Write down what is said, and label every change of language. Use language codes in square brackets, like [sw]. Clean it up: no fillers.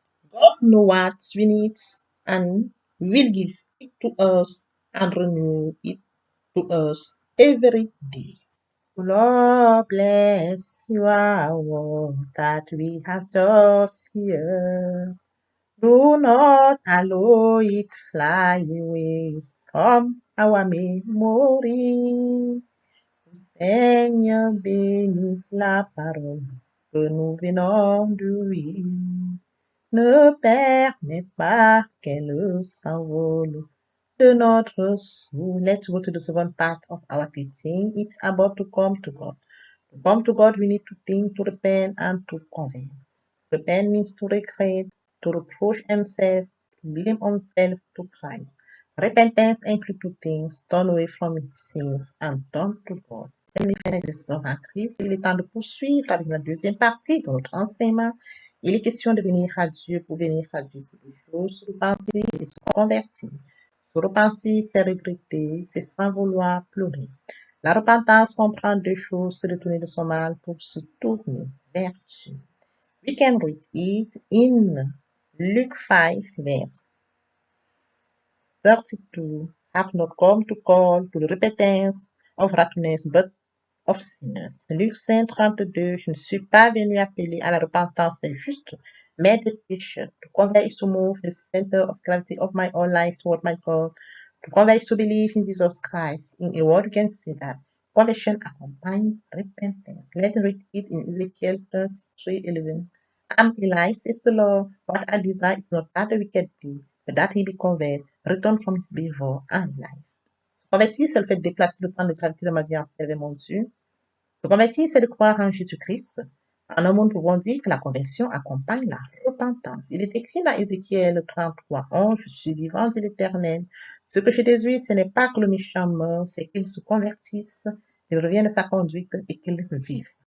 [en] God knows what we need and will give it to us and renew it to us every day. Lord, bless your word that we have just here. Do not allow it fly away from our memory. [fr] Seigneur, bénis la parole que nous venons de lire. Ne permets pas qu'elle s'envole de notre soul. [en] Let's go to the second part of our teaching. It's about to come to God. To come to God, we need to think, to repent, and to convert. Repent means to regret, to reproach himself, to blame himself to Christ. Repentance includes two things: turn away from his sins and turn to God. [fr] Amis frères et sœurs en Christ, il est temps de poursuivre avec la deuxième partie de notre enseignement. Il est question de venir à Dieu. Pour venir à Dieu, c'est deux choses: se repentir et se convertir. Se repentir, c'est regretter, c'est sans vouloir pleurer. La repentance comprend deux choses: se détourner de son mal pour se tourner vers Dieu. [en] We can read it in Luke 5, verse 32. Have not come to call to the repentance of righteousness, but of sinners. [fr] Luc 5, 32. Je ne suis pas venu appeler à la repentance des justes, mais des pécheurs. [en] To convert is to move the center of gravity of my own life toward my God. To convert is to believe in Jesus Christ. In a word, you can see that conversion accompanies repentance. Let's read it in Ezekiel 33:11. I'm alive, says the Lord. What I desire is not that the wicked do, but that he be converted, return from his behavior and life. [fr] Se convertir, c'est le fait de déplacer le centre de gravité de ma vie en servir mon Dieu. Se convertir, c'est de croire en Jésus-Christ. En un mot, nous pouvons dire que la conversion accompagne la repentance. Il est écrit dans Ézéchiel 33:11, je suis vivant, dit l'Éternel. Ce que je désire, ce n'est pas que le méchant meure, c'est qu'il se convertisse, qu'il revienne de sa conduite et qu'il vive.